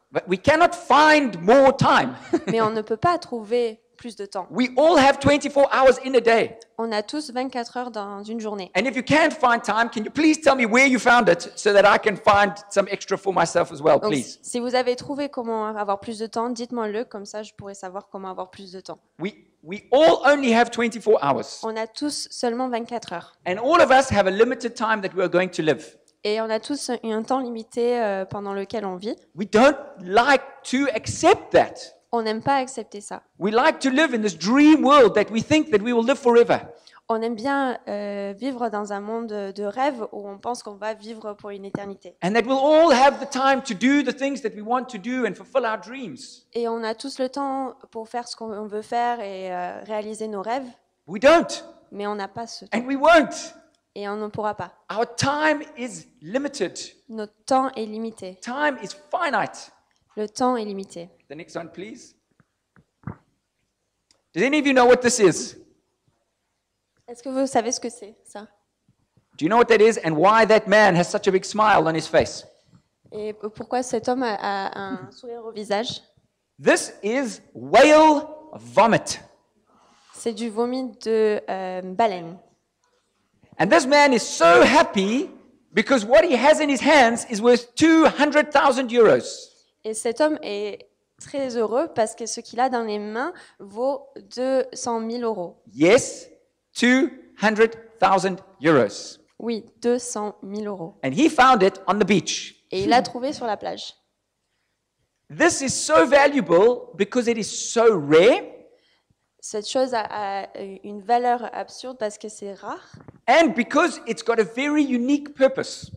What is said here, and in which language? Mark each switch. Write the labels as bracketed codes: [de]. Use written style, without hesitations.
[en] But we cannot find more time. [fr] Mais on ne peut pas trouver plus de temps. [en] We all have 24 hours in a day. [fr] On a tous 24 heures dans une journée. [en] And if you can't find time, can you please tell me where you found it so that I can find some extra for myself as well, [fr] Donc, [en] please? [fr] si vous avez trouvé comment avoir plus de temps, dites-moi-le, comme ça je pourrais savoir comment avoir plus de temps. [en] We all only have 24 hours. [fr] On a tous seulement 24 heures. [en] And all of us have a limited time that we are going to live. [fr] Et on a tous un temps limité pendant lequel on vit. [en] We don't like to accept that. [fr] On n'aime pas accepter ça. [en] We like to live in this dream world that we think that we will live forever. [fr] On aime bien vivre dans un monde de rêve où on pense qu'on va vivre pour une éternité. [en] And that we'll all have the time to do the things that we want to do and fulfill our dreams. [fr] Et on a tous le temps pour faire ce qu'on veut faire et réaliser nos rêves, [en] We don't, [fr] mais on n'a pas ce temps. [en] and we won't. [fr] Et on ne pourra pas. [en] Our time is limited. [fr] Notre temps est limité. [en] Time is finite. [fr] Le temps est limité. [en] The next one, please. Does any of you know what this is? [fr] Est-ce que vous savez ce que c'est, ça? [en] Do you know what that is and why that man has such a big smile on his face? [fr] Et pourquoi cet homme a un sourire au visage? [en] This is whale vomit. [fr] C'est du vomi de baleine. [en] And this man is so happy because what he has in his hands is worth 200,000 euros. [fr] Et cet homme est très heureux parce que ce qu'il a dans les mains vaut 200 000 euros. [en] Yes, 200,000 euros. [fr] Oui, 200 000 euros. [en] And he found it on the beach. [fr] Et il l'a trouvé sur la plage. [en] This is so valuable because it is so rare [fr] Cette chose a une valeur absurde parce que c'est rare [en] and because it's got a very unique purpose.